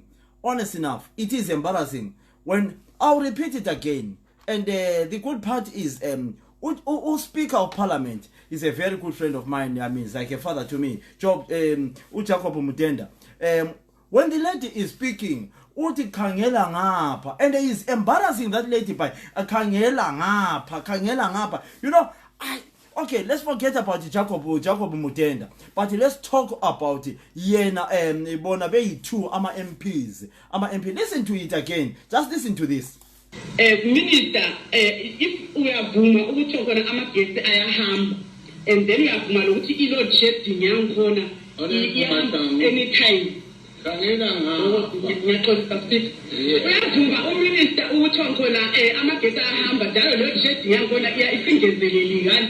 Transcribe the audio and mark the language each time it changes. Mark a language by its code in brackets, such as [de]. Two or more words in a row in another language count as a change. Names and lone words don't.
[en] Honest enough, it is embarrassing. When I'll repeat it again. And the good part is, Speaker of Parliament is a very good friend of mine. I mean, it's like a father to me. Jacob Mutenda. When the lady is speaking, [nd] uthi khangela ngapha, [en] and it is embarrassing that lady by [nd] khangela ngapha. [en] You know, okay, let's forget about Jacob Mutenda, but let's talk about [nd] yena bona beyi-2 ama MPs. [en] Listen to it again. Just listen to this. [nd] Minister, if uyavuma ukuthi khona amagesi ayahamba, [en] and then [nd] uyavuma ukuthi i- [en] load shedding [nd] yankhona anytime. Uyavuma uminister ukuthi khona amagesi ayahamba njalo [en] load shedding [nd] yankhona isingezeleli kanti.